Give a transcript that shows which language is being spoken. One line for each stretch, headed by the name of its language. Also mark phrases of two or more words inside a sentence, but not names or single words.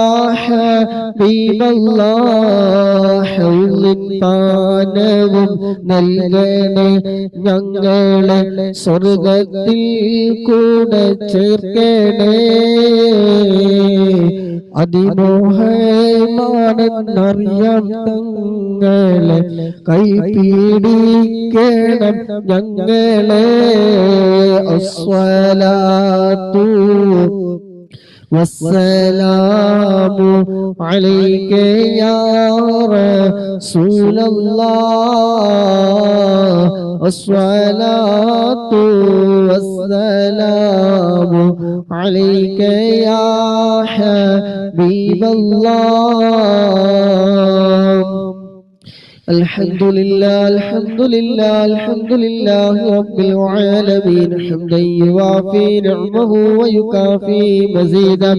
Malayalam: ഹബീബല്ലാഹ് ഹൗലിൻ പാനവും നൽകണേ ഞങ്ങളെ സ്വർഗത്തിൽ കൂടെ ചേർക്കണേ അതിമോഹമാണെന്നറിയാം തങ്ങളെ കൈപിടിക്കണം ഞങ്ങളെ
Arabic: അസ്സലാത്തു والسلام عليك يا رسول الله الصلاة والسلام عليك يا حبيب الله الحمد لله الحمد لله الحمد لله رب العالمين حمدا يوافي نعمه ويكافي مزيدا